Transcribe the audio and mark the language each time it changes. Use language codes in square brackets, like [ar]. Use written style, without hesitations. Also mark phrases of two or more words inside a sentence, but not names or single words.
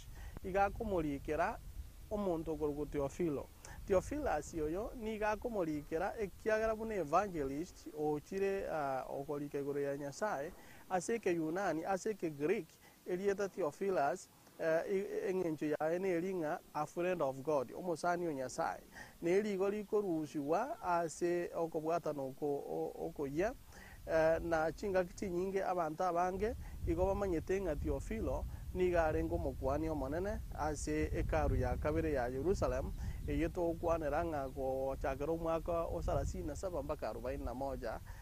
[guz] igakomorikera omonto ogorugo Theophilus yoyo niga akomorikera ekiagera buna evangelist ochire okorika igoro ya Nyasaye ase ke Yunani ase ke Greek elieta Theophilus eng'encho yaye neri ng'a [en] a friend of God [guz] omosani o Nyasaye neri igo rikorusiwa ase okobwatana okoyia na chingaki chinyinge abantu abange igo bamanyete ng'a Theophilo niga arenga omokwani omonene ase ekaru ya kabere ya Jerusalem eyetogokwanera ng'a gochakera omwaka o 37 mpaka 41